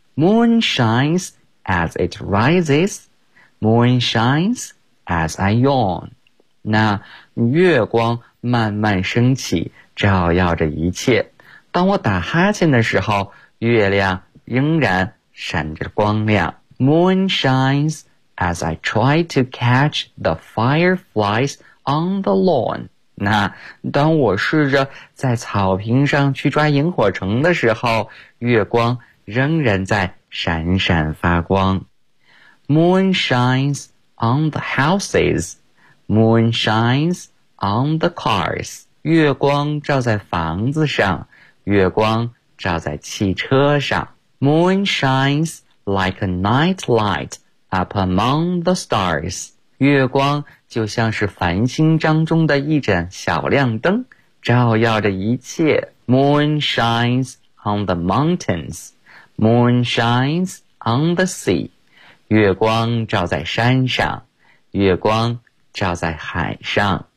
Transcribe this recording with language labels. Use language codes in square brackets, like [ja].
[en] Moon shines as it rises. Moon shines as I yawn. [zh] 那月光慢慢升起，照耀着一切。当我打哈欠的时候，月亮仍然闪着光亮。 [en] Moon shines as I try to catch the fireflies on the lawn. [zh] 那当我试着在草坪上去抓萤火虫的时候，月光仍然在闪闪发光。 [en] Moon shines on the houses. Moon shines on the cars. [zh] 月光照在房子上，月光照在汽车上。 [en] Moon shines like a night light up among the stars. [zh] 月光就像是繁星当中的一盏小亮灯，照耀着一切。 [en] Moon shines on the mountains. Moon shines on the sea. [zh] 月光照在山上，月光照在海上。